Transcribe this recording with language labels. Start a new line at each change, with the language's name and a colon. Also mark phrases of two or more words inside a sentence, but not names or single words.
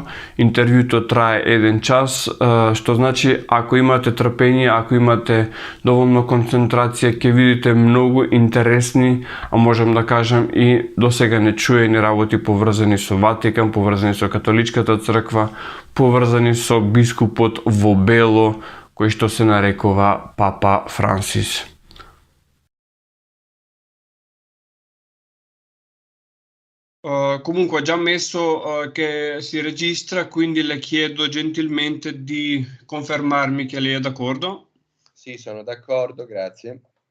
Macedonian: Интервјуто трае 1 час, што значи ако имате трпение, ако имате доволно концентрација, ќе видите многу интересни, а можам да кажам и досега нечуени работи поврзани со Ватикан, поврзани со католичката црква, поврзани со бискупот во бело, кој што се нарекува Папа Франсис.
Italian: Comunque ho già messo che si registra, quindi le chiedo gentilmente di confermarmi che lei è d'accordo. Sì, sono d'accordo, grazie.